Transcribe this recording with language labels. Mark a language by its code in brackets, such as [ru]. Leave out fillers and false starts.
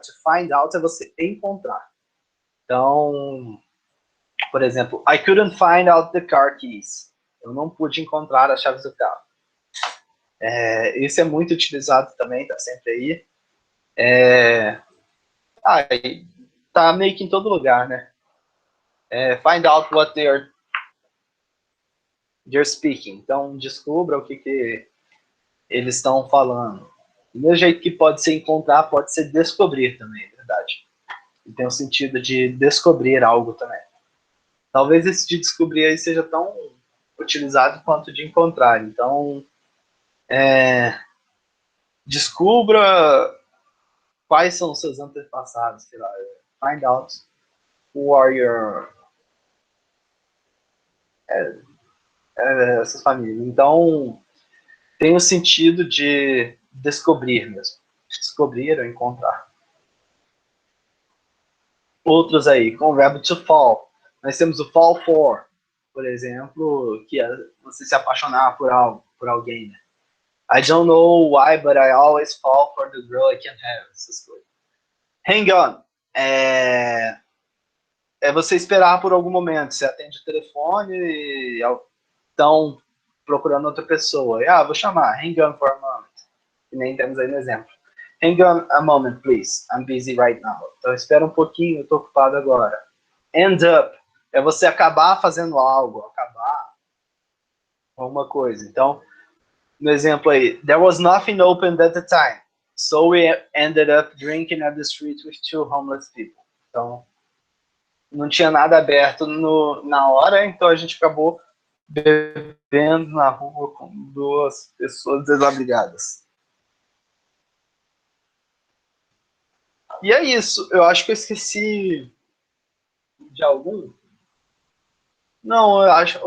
[en] To find out [pt] é você encontrar. Então, por exemplo, [en] I couldn't find out the car keys. [pt] Eu não pude encontrar as chaves do carro. Isso é muito utilizado também, tá sempre aí. Tá meio que em todo lugar, né? [en] Find out what they're speaking. [pt] Então, descubra o que eles estão falando. Do mesmo jeito que pode ser encontrar, pode ser descobrir também, é verdade. E tem o sentido de descobrir algo também. Talvez esse de descobrir aí seja tão utilizado quanto de encontrar. Então, descubra quais são os seus antepassados, sei lá, [en] find out who are your [pt] essas famílias. Então, tem o sentido de descobrir mesmo. Descobrir ou encontrar. Outros aí, com o verbo to fall. Nós temos o fall for, por exemplo, que é você se apaixonar por algo, por alguém, né? [en] I don't know why, but I always fall for the girl I can't have. [pt] Essas coisas. Hang on. É você esperar por algum momento. Você atende o telefone e estão procurando outra pessoa. E, vou chamar. [en] Hang on for a moment. [pt] E nem temos aí no exemplo. [en] Hang on a moment, please. I'm busy right now. [pt] Então, espera um pouquinho, eu estou ocupado agora. End up. É você acabar fazendo algo. Acabar alguma coisa. Então, no exemplo aí. [en] There was nothing open at the time. So we ended up drinking at the street with two homeless people. [pt] Então, não tinha nada aberto na hora, então a gente acabou bebendo na rua com duas pessoas desabrigadas. E é isso. Eu acho que eu esqueci de algum. Não, eu acho.